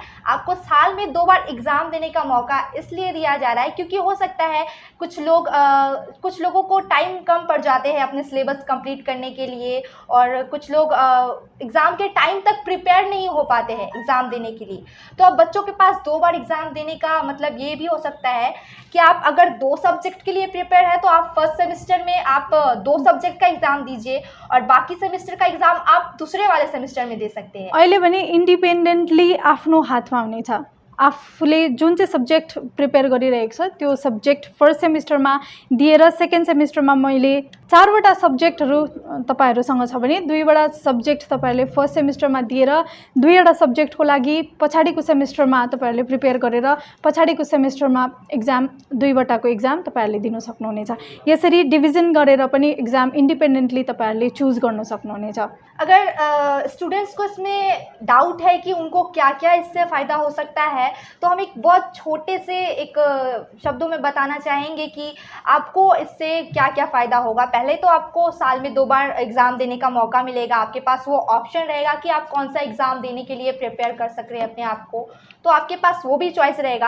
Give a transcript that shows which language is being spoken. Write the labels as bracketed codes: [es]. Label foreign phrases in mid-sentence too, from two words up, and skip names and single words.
[hi] आपको साल में 2 बार एग्ज़ाम देने का मौका इसलिए दिया जा रहा है क्योंकि हो सकता है कुछ लोगों को टाइम कम पड़ जाते हैं अपने [en] syllabus complete [hi] करने के लिए, और कुछ लोग एग्ज़ाम के टाइम तक प्रिपेयर नहीं हो पाते हैं एग्ज़ाम देने के लिए। तो अब बच्चों के पास 2 बार एग्ज़ाम देने का मतलब ये भी हो सकता है कि आप अगर 2 सब्जेक्ट के लिए प्रिपेयर है तो आप [en] first semester [hi] में आप 2 सब्जेक्ट का एग्ज़ाम दीजिए और बाकी सेमेस्टर का एग्ज़ाम आप दूसरे वाले सेमेस्टर में दे सकते हैं। [ne] अहिले भने इन्डिपेन्डेन्टली आफ्नो हातमा हुनेछ। आफूले जुन चाहिँ [en] subject prepare [ne] गरिरहेको छ त्यो [en] subject first [ne] सेमिस्टरमा दिएर सेकेन्ड सेमिस्टरमा मैले 4वटा सब्जेक्टहरू तपाईहरुसँग छ भने 2वटा सब्जेक्ट तपाईहरुले फर्स्ट सेमिस्टरमा दिएर 2वटा सब्जेक्टको लागि पछाडिको सेमिस्टरमा तपाईहरुले प्रिपेयर गरेर पछाडिको सेमिस्टरमा एक्जाम 2वटाको एक्जाम तपाईहरुले दिन सक्नुहुनेछ। यसरी डिभिजन गरेर पनि [en] exam independently [ne] तपाईहरुले चूज गर्न सक्नुहुनेछ। [hi] अगर स्टूडेंट्स को इसमें डाउट है कि उनको क्या क्या इससे फ़ायदा हो सकता है, तो हम एक बहुत छोटे से एक शब्दों में बताना चाहेंगे कि आपको इससे क्या क्या फ़ायदा होगा। पहले तो आपको साल में 2 बार एग्ज़ाम देने का मौका मिलेगा, आपके पास वो ऑप्शन रहेगा कि आप कौन सा एग्ज़ाम देने के लिए प्रिपेयर कर सक रहे हैं अपने आप को, तो आपके पास वो भी चॉइस रहेगा।